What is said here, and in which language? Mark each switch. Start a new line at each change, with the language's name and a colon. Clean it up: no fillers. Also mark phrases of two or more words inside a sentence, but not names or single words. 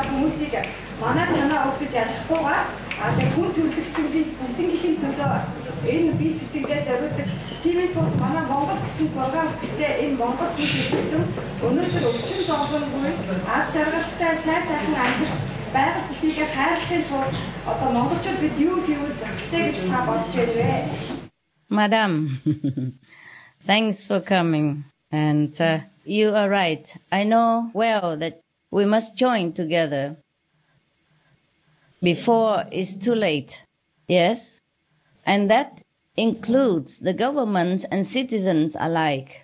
Mongolian: хүмүүсийг манай танаа улс гэж ялгахгүйгээр тэгээ хүн төрөлхтөний бүгднийхээ төлөө энэ би сэтгэлдээ зориулдаг тийм тул манай Монгол гэсэн 6 үсгтэй энэ Монгол хүн төрөлхтөн өнөөдөр өвчин зовлонгүй аз жаргалтай сайхан амьдарч байгаль дэлхийгээ хайрлахын тулд одоо монголчууд бид юу хийвэл зөвхтэй гэж та бодож байна вэ?
English: Madam, thanks for coming. And you are right. I know well that we must join together before it's too late. Yes, and that includes the government and citizens alike.